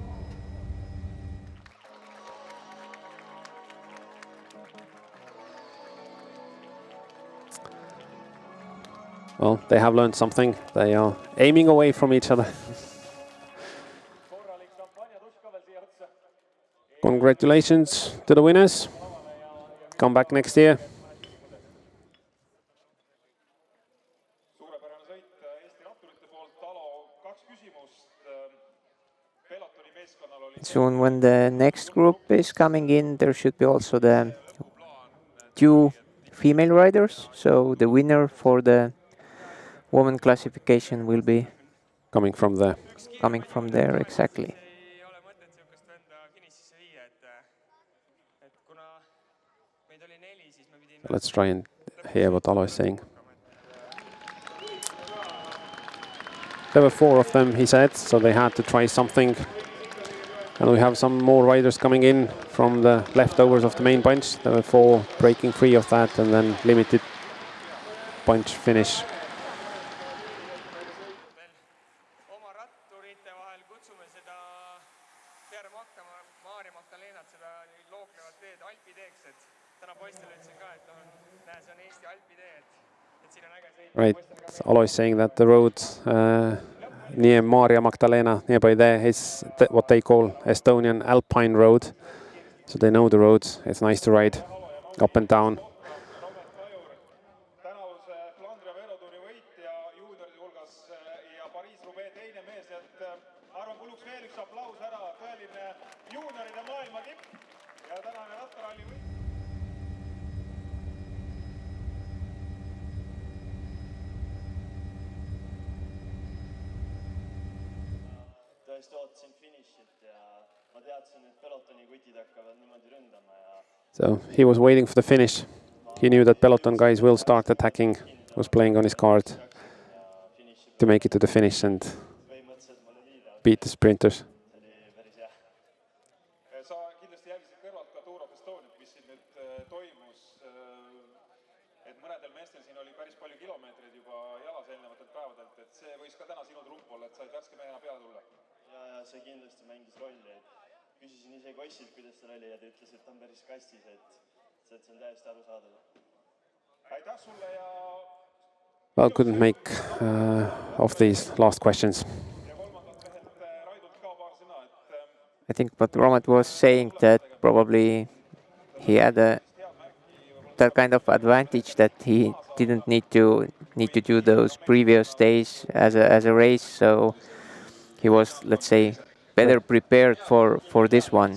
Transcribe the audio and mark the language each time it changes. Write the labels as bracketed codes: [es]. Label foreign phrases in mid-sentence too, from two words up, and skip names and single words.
[en] Well, they have learned something. They are aiming away from each other. Congratulations to the winners. Come back next year. [et] Suurepärane sõit Eesti ratturite poolt. Alo, 2 küsimust. Pelotoni meeskonnal oli [en] Soon when the next group is coming in, there should be also the 2 female riders. So the winner for the women classification will be coming from there. Exactly. [et] ei ole mõtet niisugust venda finishisse viia, et kuna meid oli 4, siis me pidime [en] Let's try and hear what Alo is saying. There were 4 of them, he said, so they had to try something. And we have some more riders coming in from the leftovers of the main bunch. There were 4 breaking free of that and then limited bunch finish. [et] oma ratturite vahel kutsume seda peale Maarja Magdalenat, seda looklevat teed alpiteeks, et täna poistele ütlesin ka, et näe, see on Eesti alpitee, et siin on äge sõita. [en] Right, Alo is saying that the road near Maarja Magdalena, nearby there, is what they call Estonian Alpine Road. So they know the road. It's nice to ride up and down. [et] Tänavuse Flandria veerotuuri võitja juunioride hulgas ja Pariis-Roubaix teine mees, et arvan, kuluks veel üks aplaus ära, tõeline juunioride maailma tipp ja tänane Rattaralli võit. Tõesti ootasin finišit ja ma teadsin, et pelotoni kutid hakkavad niimoodi ründama ja [en] So he was waiting for the finish. He knew that peloton guys will start attacking. Was playing on his card to make it to the finish and [et] põhimõtteliselt mulle liida, [en] beat the sprinters. [et] see oli päris hea. Sa kindlasti jälgisid kõrvalt ka Tour of Estoniat, mis siin nüüd toimus. Et mõnedel meestel siin oli päris palju kilomeetreid juba jalas eelnevatelt päevadelt, et see võis ka täna sinu trupp olla, et said värske mehena peale tulla. Ja see kindlasti mängis rolli, et küsisin isegi Ossilt, kuidas tal oli ja ta ütles, et ta on päris kastis, et see on täiesti arusaadav. Aitäh sulle ja [en] Well, couldn't make of these last questions. [et] kolmandalt mehelt Raidult ka paar sõna, et [en] I think what Romet was saying, that probably he had that kind of advantage that he didn't need to do those previous days as a race, so he was, let's say, better prepared for this one.